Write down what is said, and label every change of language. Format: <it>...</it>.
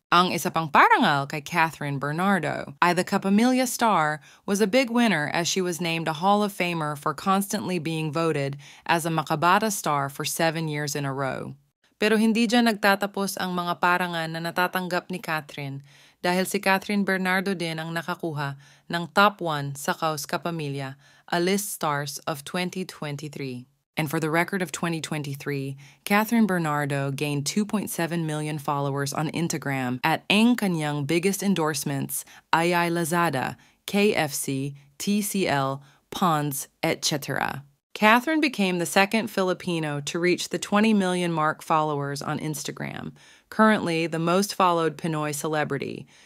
<tl>Ang isa pang parangal kay Catherine Bernardo ay</tl> <en>the Kapamilya Star was a big winner as she was named a Hall of Famer for constantly being voted as a Makabata Star for 7 years in a row.</en> <tl>Pero hindi dyan nagtatapos ang mga parangan na natatanggap ni Catherine dahil si Catherine Bernardo din ang nakakuha ng Top 1 sa Kaus Kapamilya, a list stars of 2023.</tl> <en>And for the record of 2023, Catherine Bernardo gained 2.7 million followers on Instagram</en> <tl>at ang kanyang</tl> <en>biggest endorsements, Ayay Lazada, KFC, TCL, Pond's, etc. Catherine became the second Filipino to reach the 20 million mark followers on Instagram, currently the most followed Pinoy celebrity.</en>